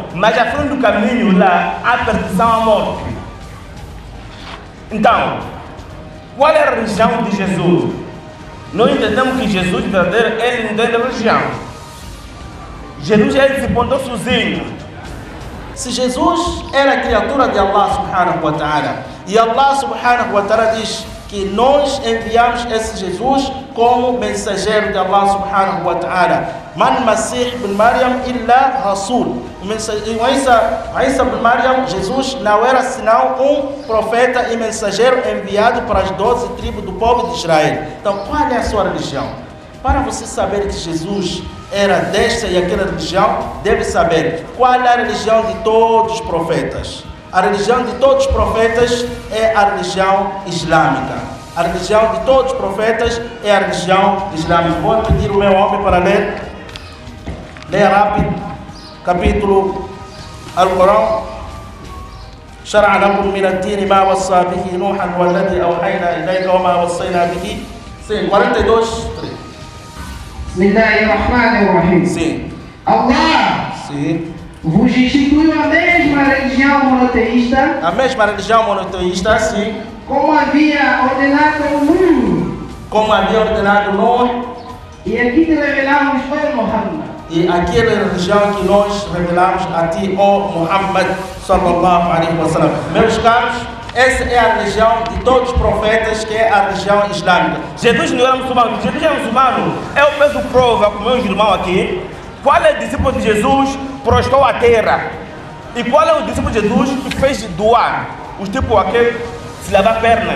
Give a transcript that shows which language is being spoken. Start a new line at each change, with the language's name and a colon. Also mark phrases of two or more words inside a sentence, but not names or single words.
Portuguese: Mas à frente do caminho lá, há perdição à morte. Então, qual é a religião de Jesus? Nós entendemos que Jesus verdadeiro, ele não tem religião. Jesus ele se pontou sozinho. Se Jesus era criatura de Allah
Arabic: سبحانه وتعالى,
Portuguese: e Allah
Arabic: سبحانه وتعالى
Portuguese: diz que nós enviamos esse Jesus como mensageiro de Allah
Arabic: سبحانه وتعالى. من مسيح بن مريم إلا رسول.
Portuguese: Isa bin Maryam, Jesus não era senão um profeta e mensageiro enviado para as 12 tribos do povo de Israel. Então qual é a sua religião? Para você saber que Jesus era desta e aquela religião, deve saber qual é a religião de todos os profetas. A religião de todos os profetas é a religião islâmica. A religião de todos os profetas é a religião islâmica. Vou pedir o meu homem para ler. Leia rápido. Capítulo Al-Quran.
Arabic: شرع لكم من الدين ما وصى به نوحا والذي أوحينا إليك وما وصينا به.
Portuguese: Sim, 42.
Arabic: بسم الله الرحمن الرحيم.
Portuguese: Sim. Allah Sim. vos instituiu a mesma religião monoteísta. A mesma religião monoteísta, sim. Como havia ordenado Nuh. Como havia ordenado Nuh. E aqui te revelamos, ó Muhammad. E aquela religião que nós revelamos a ti, ó Muhammad
Arabic: صلى الله عليه وسلم.
Portuguese: Meus caros, essa é a religião de todos os profetas, que é a religião islâmica. Jesus não era muçulmano. Jesus é muçulmano. Eu peço prova com meus irmãos aqui. Qual é o discípulo de Jesus prostrou a terra? E qual é o discípulo de Jesus que fez doar? Os tipo aquele se lavar pernas.